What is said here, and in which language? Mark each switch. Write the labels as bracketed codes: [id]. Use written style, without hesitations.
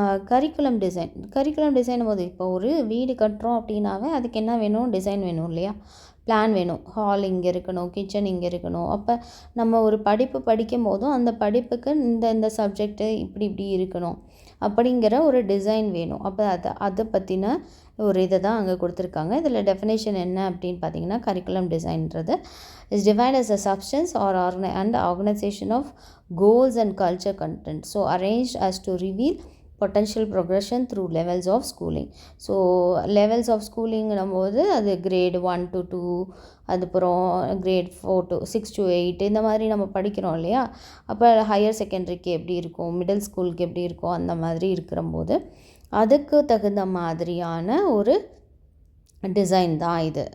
[ta] Curriculum design போது இப்போ ஒரு வீடு கட்டுறோம் அப்படின்னாவே அதுக்கு என்ன வேணும், டிசைன் வேணும் இல்லையா, பிளான் வேணும். ஹால் இங்கே இருக்கணும், கிச்சன் இங்கே இருக்கணும். அப்போ நம்ம ஒரு படிப்பு படிக்கும் போதும் அந்த படிப்புக்கு இந்த சப்ஜெக்ட்டு இப்படி இருக்கணும் அப்படிங்கிற ஒரு டிசைன் வேணும். அப்போ அதை பற்றின ஒரு இதை தான் அங்கே கொடுத்துருக்காங்க. இதில் டெஃபினேஷன் என்ன அப்படின்னு பார்த்தீங்கன்னா, curriculum டிசைன்றது [en] Is defined as a substance or organization of goals and culture content, so arranged as to reveal potential progression through levels of schooling. [ta] So [en] levels of schooling [ta] போது அது grade 1 to 2, அதுக்கப்புறம் grade 4 to 6 to 8 இந்த மாதிரி நம்ம படிக்கிறோம் இல்லையா. அப்போ higher செகண்டரிக்கு எப்படி இருக்கும், மிடில் ஸ்கூலுக்கு எப்படி இருக்கும், அந்த மாதிரி இருக்கிறம்போது அதுக்கு தகுந்த மாதிரியான ஒரு டிசைன் தான் இது.